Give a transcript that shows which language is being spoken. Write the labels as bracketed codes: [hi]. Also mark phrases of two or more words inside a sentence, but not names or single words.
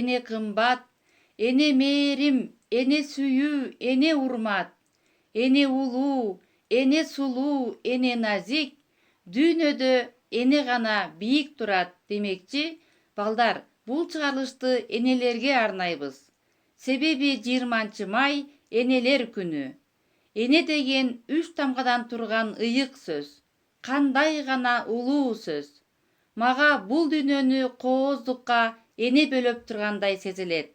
[ky] kımbat, ene merim, ene süyü, ene urmat, ene ulu, ene sulu, ene nazik, dүйнөдө ene gana бийик турат демекчи. Балдар, бул чыгарылышты энелерге арнайбыз. Себеби 20 май энелер күнү. Эне деген 3 тамгадан турган ыйык сөз. Кандай гана улуу сөз. Мага бул дүйнөнү кооздукка эне бөлөп тургандай сезилет.